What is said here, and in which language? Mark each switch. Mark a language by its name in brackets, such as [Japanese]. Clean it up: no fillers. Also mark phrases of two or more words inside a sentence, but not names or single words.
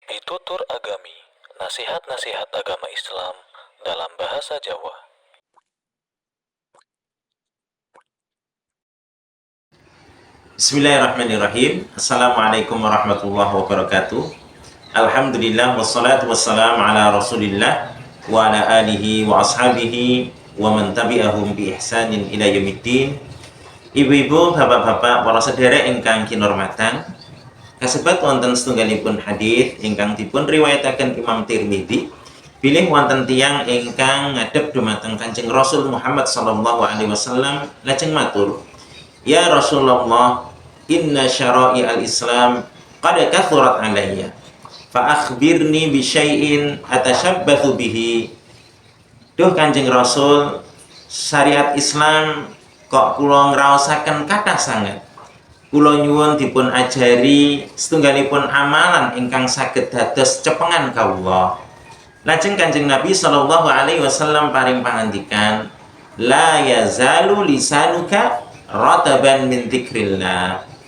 [Javanese] Pitutur Agami, [Indonesian] nasihat-nasihat agama Islam dalam bahasa Jawa. [Arabic] بسم الله الرحمن الرحيم. السلام عليكم ورحمة الله وبركاته. الحمد لله والصلاة والسلام على رسول الله وعلى آله وأصحابه ومن تبعهم بإحسان إلى يوم الدين. [Javanese] Ibu-ibu, bapak-bapak, para sedherek ingkang kinurmatan, kasebat wonten setunggalipun hadis ingkang dipun riwayataken Imam Tirmidzi bilih wonten tiyang ingkang ngadhep dumateng Kanjeng Rasul Muhammad [Arabic] صلى الله عليه وسلم [Javanese] lajeng matur, [Arabic] "يا رسول الله، إن شرائع الإسلام قد كثرت علي فأخبرني بشيء أتشبث به." [Javanese] Duh Kanjeng Rasul, syariat Islam kok kula ngraosaken kathah sanget. Kula nyuwun dipun ajari setunggalipun amalan ingkang saged dados cepengan kawula. Lajeng Kanjeng Nabi [Arabic] صلى الله عليه وسلم [Javanese] paring pangandikan, [Arabic] "لا يزال لسانك رطبا من ذكر الله."